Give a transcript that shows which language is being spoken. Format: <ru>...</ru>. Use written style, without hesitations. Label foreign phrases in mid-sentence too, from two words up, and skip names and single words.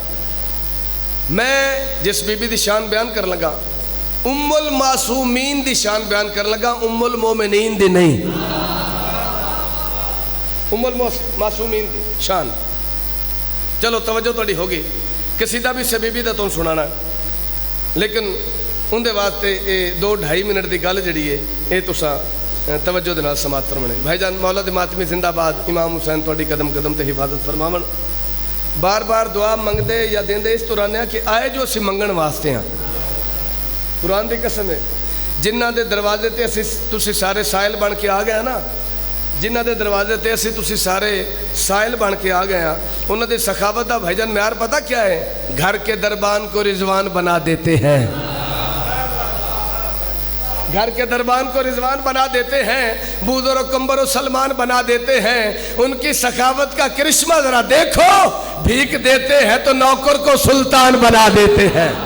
<pa>میں جس بی بی دی شان بیان کر لگا ام المعصومین دی شان بیان کر لگا, ام المومنین دی نہیں. ام المعصومین دی شان. چلو توجہ توڑی ہوگی. قصیدہ بھی سے بی بی دا تو سنانا, لیکن ان دے واسطے 2-2.5 منٹ دی گل جڑی ہے اے تساں توجہ دے نال سماعت فرمانے. بھائی جان مولا دے ماتمی زندہ باد. امام حسین تواڈی قدم قدم تے حفاظت فرماون. بار بار دعا منگدے یا دیندے اس طرح کہ آئے جو اسی منگن واسطے ہیں. قرآن دی قسم ہے, جنہ دے دروازے تے اسی تسی سارے سائل بن کے آ گئے ہیں نا, جنہ دے دروازے تے اسی تسی سارے سائل بن کے آ گئے ہیں, انہوں دے سخاوت دا بھائی جان معیار پتہ کیا ہے؟</pa> <ur>گھر کے دربان کو رضوان بنا دیتے ہیں. گھر کے دربان کو رضوان بنا دیتے ہیں, بوزر و کمبر و سلمان بنا دیتے ہیں. ان کی سخاوت کا کرشمہ ذرا دیکھو, بھیک دیتے ہیں تو نوکر کو سلطان بنا دیتے ہیں.</ur>